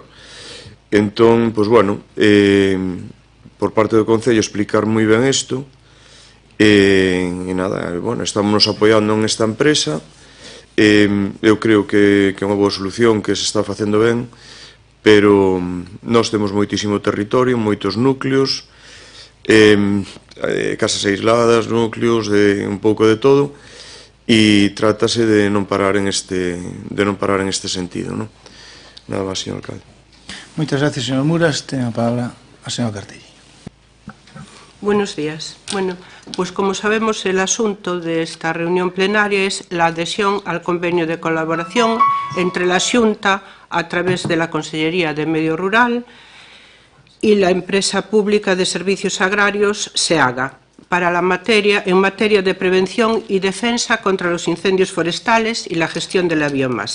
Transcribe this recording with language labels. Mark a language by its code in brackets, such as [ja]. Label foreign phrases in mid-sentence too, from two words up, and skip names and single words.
[gl] Entón, pois, bueno, por parte do Concello explicar moi ben isto, e nada, bueno, estamos apoiando en esta empresa, eu creo que é unha boa solución, que se está facendo ben, pero nós temos moitísimo territorio, moitos núcleos, casas aisladas, núcleos, de un pouco de todo, e trátase de non parar en este sentido, non? Nada máis, señor alcalde. Moitas gracias, señor Muras. Ten a palabra a señora Cartelli. [es] Buenos días. Bueno, pues como sabemos, el asunto de esta reunión plenaria es la adhesión al convenio de colaboración entre la Xunta, a través de la Consellería de Medio Rural, y la empresa pública de servicios agrarios SEAGA para en materia de prevención y defensa contra los incendios forestales y la gestión de la biomasa.